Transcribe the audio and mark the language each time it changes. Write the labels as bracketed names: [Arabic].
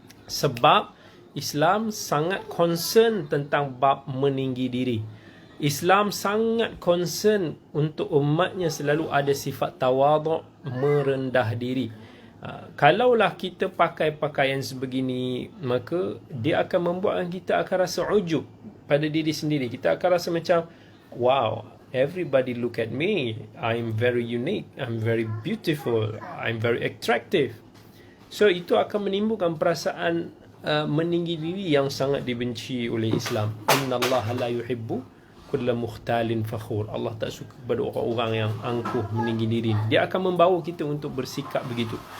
[Malay] Sebab Islam sangat concern tentang bab meninggi diri. Islam sangat concern untuk umatnya selalu ada sifat tawaduk, merendah diri. Kalaulah kita pakai pakaian sebegini, maka dia akan membuatkan kita akan rasa ujub pada diri sendiri. Kita akan rasa macam, [English] wow, everybody look at me, I'm very unique, I'm very beautiful, I'm very attractive. [Malay] So itu akan menimbulkan perasaan meninggi diri yang sangat dibenci oleh Islam. [Arabic] Innallaha la yuhibbu kulla mukhtalin fakhur. [Malay] Allah tak suka kepada orang-orang yang angkuh, meninggi diri. Dia akan membawa kita untuk bersikap begitu.